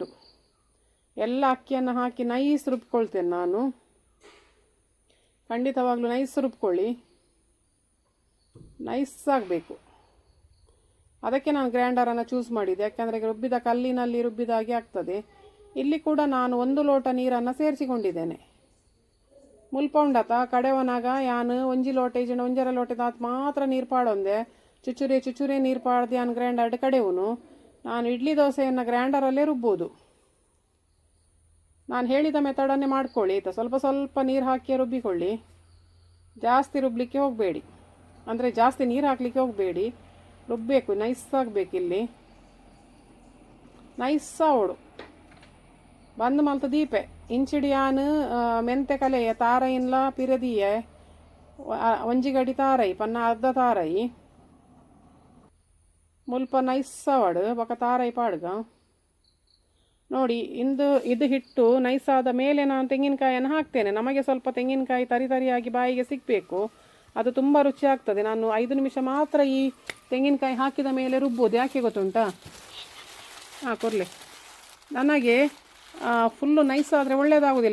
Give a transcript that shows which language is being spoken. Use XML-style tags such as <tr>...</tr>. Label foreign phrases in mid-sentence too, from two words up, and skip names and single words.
<kn>ಎಲ್ಲ ಅಕ್ಕಿಯನ್ನು ಹಾಕಿ ನೈಸ್ ರುಬ್ಕೊಳ್ತೇನೆ ನಾನು. ಖಂಡಿತವಾಗ್ಲೂ ನೈಸ್ ರುಬ್ಕೊಳ್ಳಿ, ನೈಸ್ ಆಗಬೇಕು. ಅದಕ್ಕೆ ನಾನು ಗ್ರೈಂಡರನ್ನು ಚೂಸ್ ಮಾಡಿದ್ದೆ, ಯಾಕೆಂದರೆ ರುಬ್ಬಿದ ಕಲ್ಲಿನಲ್ಲಿ ರುಬ್ಬಿದ ಹಾಗೆ ಆಗ್ತದೆ. ಇಲ್ಲಿ ಕೂಡ ನಾನು 1 ಲೋಟ ನೀರನ್ನು ಸೇರಿಸಿಕೊಂಡಿದ್ದೇನೆ.</kn> <tcy>ಮುಲ್ಪೊಂಡತ ಕಡೆವನಾಗ ಯಾನು 1 ಲೋಟ ಇಜಂಡ 1.5 ಲೋಟ ತಾತ್ ಮಾತ್ರ ನೀರು ಪಾಡೊಂದೆ. ಚುಚುರೆ ನೀರು ಪಾಡ್ದು ಯಾನು ಗ್ರೈಂಡರ್ ಕಡೆವನು.</tcy> <kn>ನಾನು ಇಡ್ಲಿ ದೋಸೆಯನ್ನು ಗ್ರೈಂಡರಲ್ಲೇ ರುಬ್ಬೋದು. ನಾನು ಹೇಳಿದ ಮೆಥಡನ್ನೇ ಮಾಡ್ಕೊಳ್ಳಿ ಆಯಿತಾ. ಸ್ವಲ್ಪ ನೀರು ಹಾಕಿ ರುಬ್ಬಿಕೊಳ್ಳಿ, ಜಾಸ್ತಿ ರುಬ್ಬಲಿಕ್ಕೆ ಹೋಗಬೇಡಿ. ಅಂದರೆ ಜಾಸ್ತಿ ನೀರು ಹಾಕಲಿಕ್ಕೆ ಹೋಗಬೇಡಿ, ರುಬ್ಬಬೇಕು, ನೈಸ್ ಆಗಬೇಕು.</kn> <tcy>ಇಲ್ಲಿ ನೈಸ್ ಅವಡು ಬಂದು ಮಲ್ತ ದೀಪೆ ಇಂಚಿಡಿ ಯಾನು ಮೆಂತೆ ಕಲೆಯ ತಾರೈನ್ಲ ಪಿರದಿಯ 1 ಗಡಿ ತಾರೈ ಪನ್ನ ಅರ್ಧ ತಾರೈ ಮುಲ್ಪ ನೈಸ್ ಅವಡು ಬೊಕ ತಾರೈ ಪಾಡ್ಗ.</tcy> <kn>ನೋಡಿ ಇದು ಹಿಟ್ಟು ನೈಸ್ ಆದ ಮೇಲೆ ನಾನು ತೆಂಗಿನಕಾಯಿಯನ್ನು ಹಾಕ್ತೇನೆ. ನಮಗೆ ಸ್ವಲ್ಪ ತೆಂಗಿನಕಾಯಿ ತರಿಯಾಗಿ ಬಾಯಿಗೆ ಸಿಗಬೇಕು, ಅದು ತುಂಬ ರುಚಿ ಆಗ್ತದೆ. ನಾನು 5 ನಿಮಿಷ ಮಾತ್ರ ಈ ತೆಂಗಿನಕಾಯಿ ಹಾಕಿದ ಮೇಲೆ ರುಬ್ಬೋದು. ಯಾಕೆ ಗೊತ್ತುಂಟಾ? ಕೊರ್ಲೆ ನನಗೆ ಫುಲ್ಲು ನೈಸ್ ಆದರೆ ಒಳ್ಳೆಯದಾಗೋದಿಲ್ಲ.</kn>